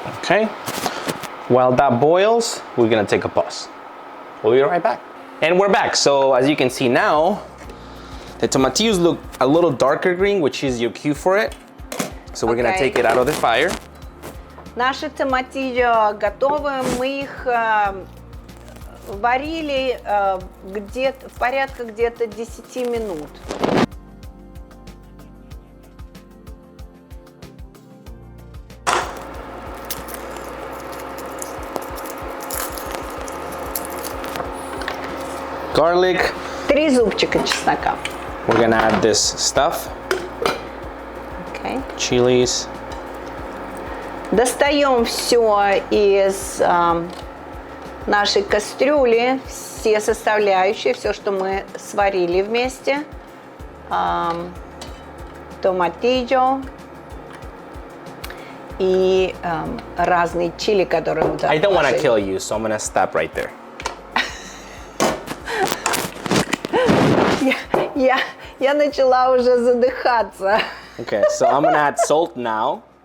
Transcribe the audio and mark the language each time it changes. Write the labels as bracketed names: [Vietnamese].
[English] Okay. While that boils, we're gonna take a pause. We'll be right back. And we're back. So as you can see now, the tomatillos look a little darker green, which is your cue for it. So we're gonna take it out of the fire. [Russian] Наши томатильо готовы. Мы их варили где-то порядка где-то 10 минут. [English] Garlic. [Russian] 3 зубчика чеснока. [English] We're gonna add this stuff. Okay. Chilies. [Russian] Достаем все из нашей кастрюли, все составляющие, все, что мы сварили вместе. Томатильо и разные чили, которые мы [English] I don't want to kill you, so I'm gonna stop right there. [Russian] Я начала уже задыхаться. [English] Okay, so I'm gonna add salt now.